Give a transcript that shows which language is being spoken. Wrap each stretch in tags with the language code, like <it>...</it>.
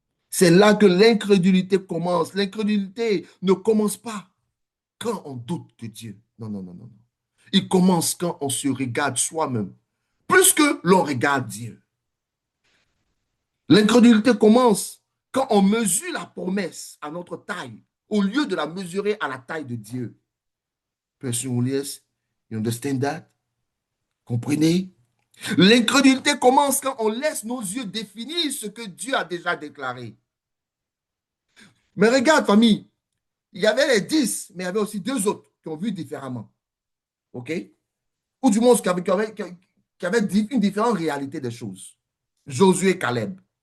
<fr>C'est là que l'incrédulité commence. L'incrédulité ne commence pas quand on doute de Dieu. Non, non, non, non. Il commence quand on se regarde soi-même, plus que l'on regarde Dieu. L'incrédulité commence quand on mesure la promesse à notre taille, au lieu de la mesurer à la taille de Dieu.</fr> <en>Person, yes, you understand that?</en> <fr>Comprenez? L'incrédulité commence quand on laisse nos yeux définir ce que Dieu a déjà déclaré. Mais regarde, famille, il y avait les 10, mais il y avait aussi deux autres qui ont vu différemment. OK? Ou du moins qui avaient une différente réalité des choses. Josué et Caleb.</fr>